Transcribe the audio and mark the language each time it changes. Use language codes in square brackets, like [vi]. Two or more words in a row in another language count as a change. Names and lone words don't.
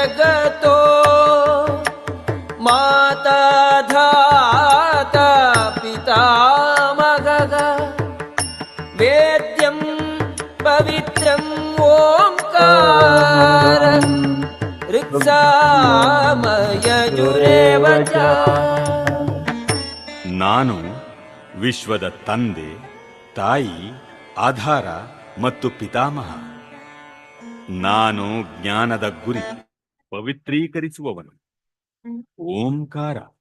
[sa] जगतो माता धाता पितामहः वेद्यं पवित्रम् ओंकारं ऋक्सामयजुरेव च. [kn] ನಾನು ವಿಶ್ವದ ತಂದೆ, ತಾಯಿ, ಆಧಾರ ಮತ್ತು ಪಿತಾಮಹ. ನಾನು ಜ್ಞಾನದ ಗುರಿ, ಪವಿತ್ರೀಕರಿಸುವವನು. ಓಂಕಾರ.